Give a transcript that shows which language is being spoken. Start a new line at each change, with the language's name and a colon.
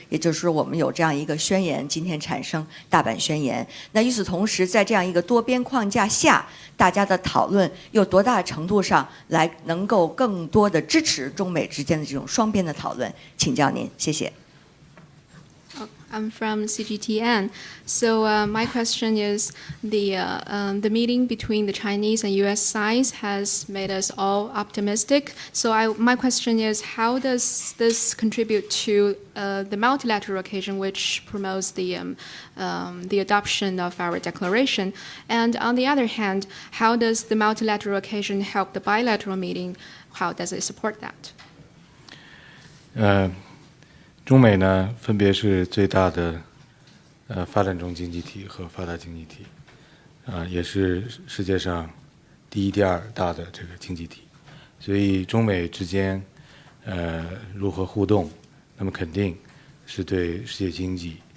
Chinese: 也就是说，我们有这样一个宣言，今天产生大阪宣言。那与此同时，在这样一个多边框架下，大家的讨论又多大程度上来能够更多的支持中美之间的这种双边的讨论？请教您，谢谢。
English: I'm from CGTN. So my question is, the meeting between the Chinese and U.S. sides has made us all optimistic. So my question is, how does this contribute to the multilateral occasion, which promotes the adoption of our declaration? And on the other hand, how does the multilateral occasion help the bilateral meeting? How does it support that?
Chinese: 中美呢，分别是最大的发展中经济体和发达经济体，也是世界上第一、第二大的这个经济体，所以中美之间如何互动，那么肯定是对世界经济、